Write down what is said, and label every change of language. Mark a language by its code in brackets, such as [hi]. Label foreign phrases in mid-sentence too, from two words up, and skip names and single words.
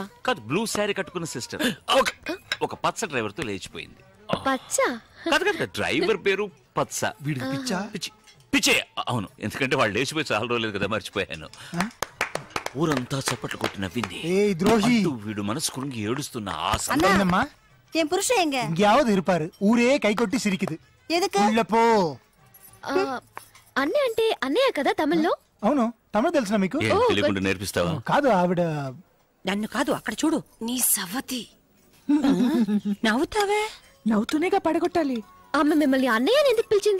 [te] కాదు, [en] blue saree [te] కట్టుకున్న సిస్టర్ ఒక పచ్చ డ్రైవర్ తో లేచిపోయింది. పచ్చ? కాదు కదా, డ్రైవర్ పేరు పచ్చ. పిచ్చే. అవును, ఎందుకంటే వాళ్ళు లేచిపోయి చాలా రోజులేదు కదా, మర్చిపోయాను. ఊరంతా చప్పట్లు కొట్టి నవ్వింది. వీడు మనసు కురుంగి ఏడుస్తున్న [ta] அண்ணா என் புருஷன் எங்க? எங்கேயாவது இருப்பாரு. ஊரே கை கொட்டி சிரிக்குது. எதுக்கு? உள்ள போ. [te] అన్నయ్య అంటే అన్నయ్య కదా తమిళ్లో? అవును, తమిళ తెలుసునా మీకు? తెలియకుండా నేర్పిస్తావా? కాదు, ఆవిడ నన్ను కాదు, అక్కడ చూడు. నీ సవతి. నవ్వుతావే? నవ్వుతూనేగా పడగొట్టాలి. ఆమె మిమ్మల్ని అన్నయ్య అని ఎందుకు పిలిచింది?